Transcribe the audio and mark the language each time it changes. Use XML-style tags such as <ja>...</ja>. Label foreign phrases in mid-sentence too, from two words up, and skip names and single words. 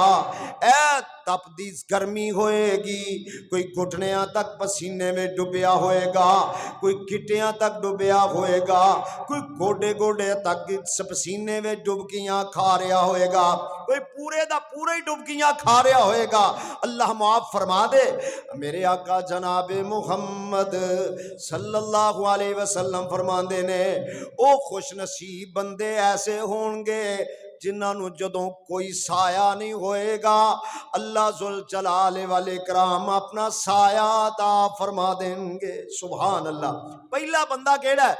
<pa>اے تپدی گرمی ہوئے گی، کوئی گھٹنیاں تک پسینے میں ڈبیا ہوئے گا، کوئی گٹیاں تک ڈبیا ہوئے گا، کوئی گوڈے گوڈے تک پسینے میں ڈبکیاں کھا رہا ہوئے گا، کوئی پورے دا پورا ہی ڈبکیاں کھا رہا ہوئے گا. اللہ معاف فرما دے. میرے آقا جناب محمد</pa> <ar>صلى الله عليه وسلم</ar> <pa>فرماندے نے او خوش نصیب بندے ایسے ہوں گے جنہاں نے جدوں کوئی سایہ نہیں ہوئے گا اللہ</pa> <ar>ذو الجلال و الإكرام</ar> <pa>اپنا سایہ عطا فرما دیں گے.</pa> <ar>سبحان الله.</ar> <pa>پہلا بندا کہڑا ہے?</pa>